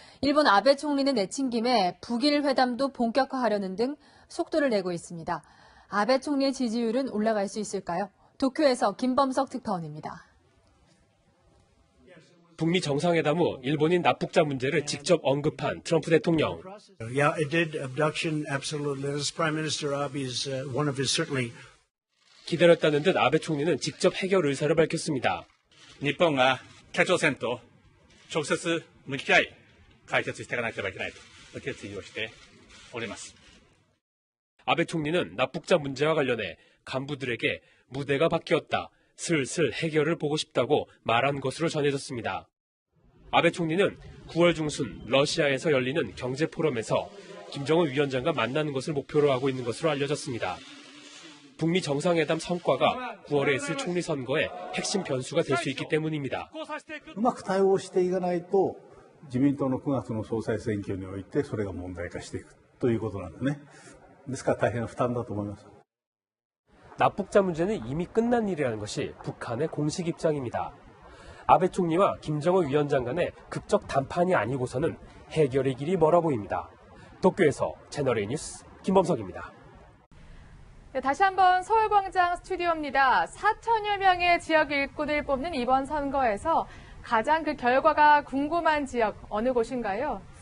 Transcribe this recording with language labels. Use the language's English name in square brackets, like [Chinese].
[Korean] 일본 아베 총리는 내친 김에 북일 회담도 본격화하려는 등 속도를 내고 있습니다. 아베 총리의 지지율은 올라갈 수 있을까요? 도쿄에서 김범석 특파원입니다. 북미 정상회담 후 일본인 납북자 문제를 직접 언급한 트럼프 대통령. [English] Yeah, it did. Abduction, absolutely. This Prime Minister Abe's one of his certainly. [Korean] 기다렸다는 듯 아베 총리는 직접 해결 의사를 밝혔습니다. [Japanese] 日本が北朝鮮と直接向き合い解決していかなければいけないと決意をしております。 [Korean] 아베 총리는 납북자 문제와 관련해 간부들에게 무대가 바뀌었다. 슬슬 해결을 보고 싶다고 말한 것으로 전해졌습니다. 아베 총리는 9월 중순 러시아에서 열리는 경제 포럼에서 김정은 위원장과 만나는 것을 목표로 하고 있는 것으로 알려졌습니다. 북미 정상회담 성과가 9월에 있을 총리 선거의 핵심 변수가 될 수 있기 때문입니다. [Japanese] うまく対応していかないと自民党の9月の総裁選挙においてそれが問題化していくということなんですね。ですから大変な負担だと思います。 [Korean] 납북자 문제는 이미 끝난 일이라는 것이 북한의 공식 입장입니다. 아베 총리와 김정은 위원장 간의 극적談判이 아니고서는 해결의 길이 멀어 보입니다. 도쿄에서 채널A 뉴스 김범석입니다. 네, 다시 한번 서울광장 스튜디오입니다. 4천여 명의 지역 일꾼을 뽑는 이번 선거에서 가장 그 결과가 궁금한 지역 어느 곳인가요?